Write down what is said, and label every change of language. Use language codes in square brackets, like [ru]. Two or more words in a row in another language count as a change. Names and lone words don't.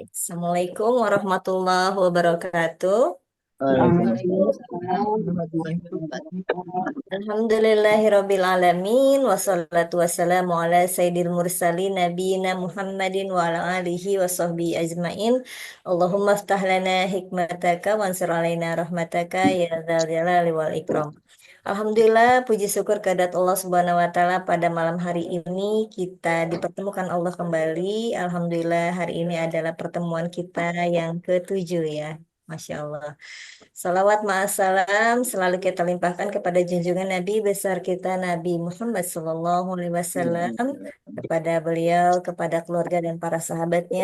[ar] السلام عليكم ورحمة الله وبركاته. وعليكم السلام ورحمة الله وبركاته. الحمد لله رب العالمين والصلاة والسلام على سيد المرسلين نبينا محمد وعلى آله وصحبه أجمعين. اللهم افتح لنا حكمتك وانشر علينا رحمتك يا ذا الجلال والإكرام. [id] Alhamdulillah, puji syukur kehadirat Allah [ar] سبحانه وتعالى [id] pada malam hari ini kita dipertemukan Allah kembali. Alhamdulillah, hari ini adalah pertemuan kita yang ketujuh ya. [ar] ما شاء الله. [id] Salawat ma'assalam selalu kita limpahkan kepada junjungan Nabi besar kita Nabi Muhammad [ar] صلى الله عليه وسلم, [id] kepada beliau, kepada keluarga dan para sahabatnya.